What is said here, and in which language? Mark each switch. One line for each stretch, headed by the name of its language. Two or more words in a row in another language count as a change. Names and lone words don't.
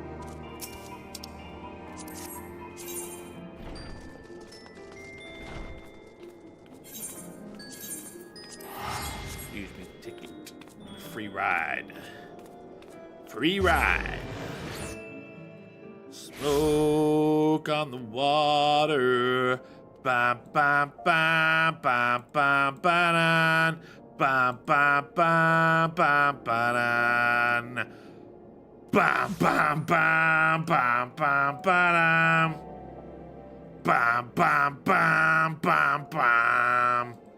English: Excuse me, ticket. Free ride. Free ride. Smoke on the water. Bam, bam, bam, bam, bam, ba-dan. Bam, bam, bam, bam, ba-dan. Bam, bam, bam, bam, bam, ba-dan. Bam, bam, bam, bam, bam.